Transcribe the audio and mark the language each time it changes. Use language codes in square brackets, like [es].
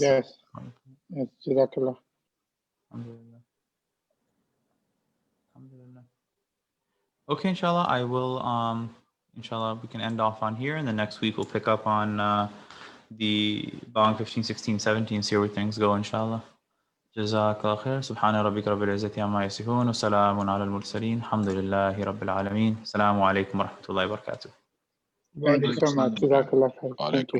[en] Yes. Yes, Jazakallah. [ar] Alhamdulillah. Alhamdulillah. [en] Okay, inshallah, I will, inshallah, we can end off on here, and the next week we'll pick up on the Bang 15, 16, 17, see where things go, inshallah. [ar] جزاك الله خير سبحان ربك رب العزة عما يصفون وسلام على المرسلين الحمد لله رب العالمين السلام عليكم ورحمة الله وبركاته. [en] Thank you so much. Jazakallah khair. Thank you.